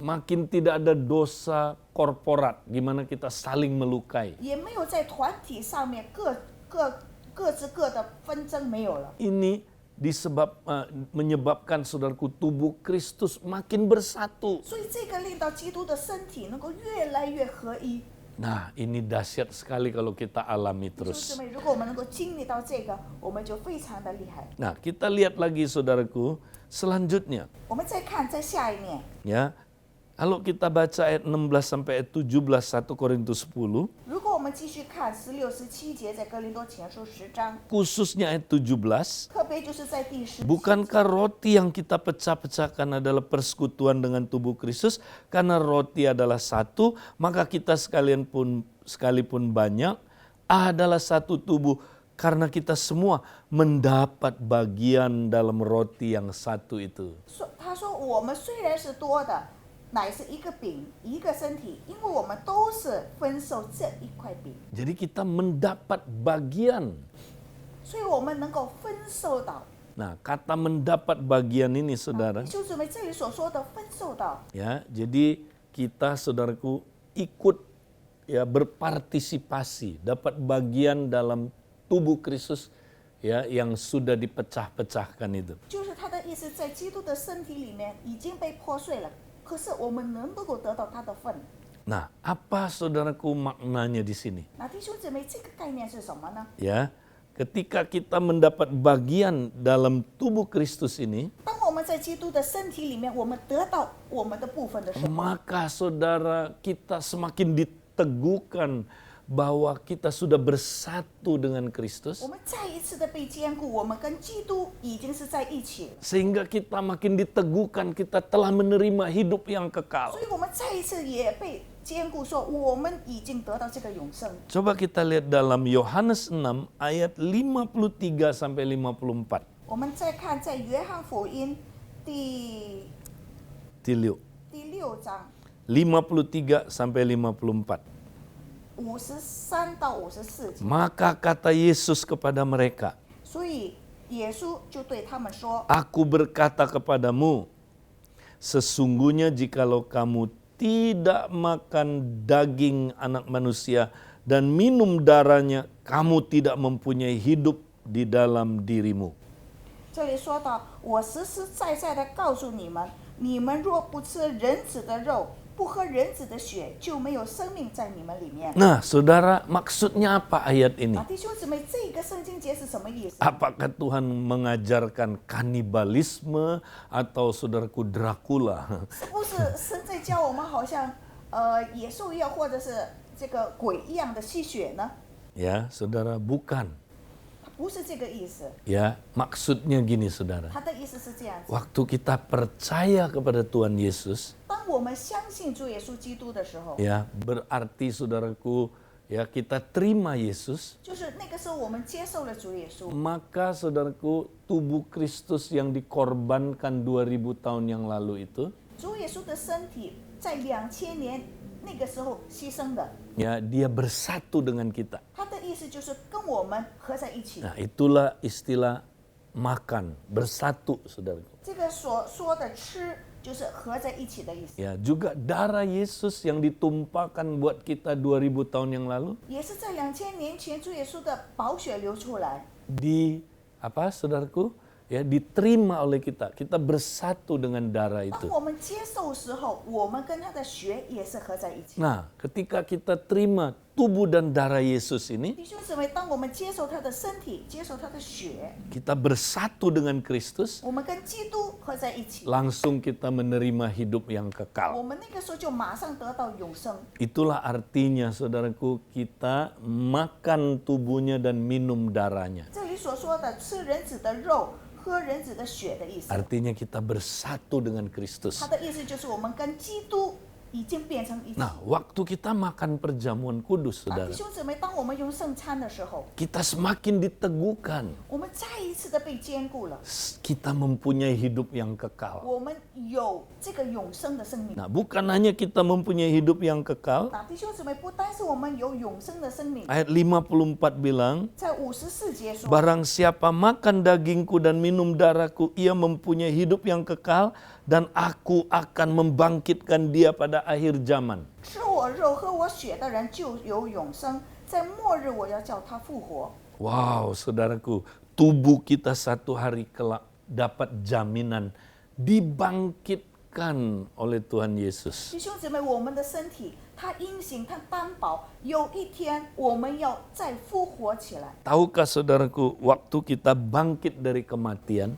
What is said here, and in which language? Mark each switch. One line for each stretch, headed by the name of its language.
Indonesian: makin tidak ada dosa korporat, gimana kita saling melukai.
Chinese: 也没有在团体上面各自各的纷争没有了。
Indonesian: Ini menyebabkan saudaraku tubuh Kristus makin bersatu.
Chinese: 所以这个令到基督的身体能够越来越合一。
Indonesian: Nah, ini dahsyat sekali kalau kita alami
Chinese: 弟兄姊妹，如果我们能够经历到这个，我们就非常的厉害。
Indonesian: Nah, kita lihat lagi saudaraku, selanjutnya
Chinese: 我们再看在下一面，
Indonesian: ya. Kalau kita baca ayat 16 sampai ayat 17 1 Korintus 10,
Chinese: 如果我们继续看16、17节，在哥林多前书10章，
Indonesian: khususnya ayat 17,
Chinese: 特别就是在第10。
Indonesian: bukankah roti yang kita pecah-pecahkan adalah persekutuan dengan tubuh Kristus? Karena roti adalah satu, maka kita sekalipun banyak adalah satu tubuh, karena kita semua mendapat bagian dalam roti yang satu itu.
Chinese: 他说：“我们虽然是多的，乃是一个饼，一个身体，因为我们都是分受这一块饼，
Indonesian: Jadi kita mendapat bagian.
Chinese: 所以我们能够分受到。
Indonesian: Nah, kata mendapat bagian ini saudara,
Chinese: 弟兄姊妹，这里所说的分受到，
Indonesian: ya, jadi kita saudaraku ikut ya berpartisipasi, dapat bagian dalam tubuh Kristus ya yang sudah dipecah-pecahkan itu.
Chinese: 就是他的意思，在基督的身体里面已经被破碎了，可是我们能够得到他的份。
Indonesian: Nah, apa saudaraku maknanya di sini?
Chinese: 那弟兄姊妹，这个概念是什么呢？
Indonesian: Ya, ketika kita mendapat bagian dalam tubuh Kristus ini,
Chinese: 当我们在基督的身体里面，我们得到我们的部分的时候，
Indonesian: maka saudara kita semakin diteguhkan bahwa kita sudah bersatu dengan Kristus,
Chinese: 我们再一次的被坚固，我们跟基督已经是在一起了。
Indonesian: sehingga kita makin diteguhkan kita telah menerima hidup yang kekal.
Chinese: 所以我们再一次也被坚固，说我们已经得到这个永生。
Indonesian: Coba kita lihat dalam Yohanes 6 ayat 53 sampai 54.
Chinese: 我们再看在约翰福音第 6 6章
Indonesian: 53 sampai 54.
Chinese: 53到54节，
Indonesian: Maka kata Yesus kepada mereka,
Chinese: 所以耶稣就对他们说
Indonesian: Aku berkata kepadamu, sesungguhnya jikalau kamu tidak makan daging anak manusia dan minum darahnya, kamu tidak mempunyai hidup di dalam dirimu.
Chinese: 这里说到，我实实在在的告诉你们，你们若不吃人子的肉，不喝人子的血，就没有生命在你们里面。
Indonesian: Nah, saudara, maksudnya apa ayat ini?
Chinese: 弟兄姊妹，这个圣经节是什么意思？
Indonesian: Apakah Tuhan mengajarkan kanibalisme atau saudaraku Dracula?
Chinese: 是不是神在教我们好像野兽一样，或者是这个鬼一样的吸血呢？
Indonesian: Ya, saudara, bukan.
Chinese: 不是这个意思，
Indonesian: Ya, maksudnya gini saudara.
Chinese: 他的意思是这样子。
Indonesian: Waktu kita percaya kepada Tuhan Yesus,
Chinese: 当我们相信主耶稣基督的时候，
Indonesian: ya, berarti saudaraku, ya, kita terima Yesus,
Chinese: 就是那个时候我们接受了主耶稣，
Indonesian: maka saudaraku, tubuh Kristus yang dikorbankan 2000 tahun yang lalu itu,
Chinese: 主耶稣的身体在2000年那个时候牺牲的，
Indonesian: ya, dia bersatu dengan kita.
Chinese: 他的意思就是跟我们合在一起。
Indonesian: Nah, itulah istilah makan, bersatu saudaraku.
Chinese: 这个所说的吃，就是合在一起的意思，
Indonesian: Ya, juga darah Yesus yang ditumpahkan buat kita 2000 tahun yang lalu
Chinese: 也是在2000年前主耶稣的宝血流出来，
Indonesian: saudaraku, ya, diterima oleh kita. Kita bersatu dengan darah itu.
Chinese: 我们接受时候，我们跟他的血也是合在一起。
Indonesian: Nah, ketika kita terima tubuh dan darah Yesus ini,
Chinese: 弟兄姊妹，当我们接受他的身体，接受他的血，
Indonesian: kita bersatu dengan Kristus,
Chinese: 我们跟基督合在一起，
Indonesian: langsung kita menerima hidup yang
Chinese: 我
Indonesian: kekal.
Chinese: 们那个时候就马上得到永生。
Indonesian: Itulah artinya, saudaraku, kita makan tubuhnya dan minum darahnya.
Chinese: 这里所说的吃人子的肉、喝人子的血的意思，
Indonesian: Artinya kita bersatu dengan Kristus.
Chinese: 他的意思就是我们跟基督已经变成一起。
Indonesian: Nah, waktu kita makan perjamuan kudus,
Chinese: 弟
Indonesian: saudara,
Chinese: 兄姊妹，当我们用圣餐的时候，
Indonesian: kita semakin diteguhkan.
Chinese: 我们再一次的被坚固了，
Indonesian: Kita mempunyai hidup yang kekal.
Chinese: 我们有这个永生的生命。
Indonesian: Nah, bukan hanya kita mempunyai hidup yang kekal.
Chinese: 弟兄姊妹，不单是我们有永生的生命，
Indonesian: Ayat 54 bilang,
Chinese: 在54节说，
Indonesian: barang siapa makan dagingku dan minum darahku, ia mempunyai hidup yang kekal, dan aku akan membangkitkan dia pada akhir zaman.
Chinese: 吃我肉、喝我血的人就有永生，在末日我要叫他复活。
Indonesian: Wow, saudaraku, tubuh kita satu hari kelak dapat jaminan dibangkitkan oleh Tuhan Yesus.
Chinese: 弟兄姊妹，我们的身体，它因信，它担保，有一天我们要再复活起来。
Indonesian: Tahukah saudaraku, waktu kita bangkit dari kematian,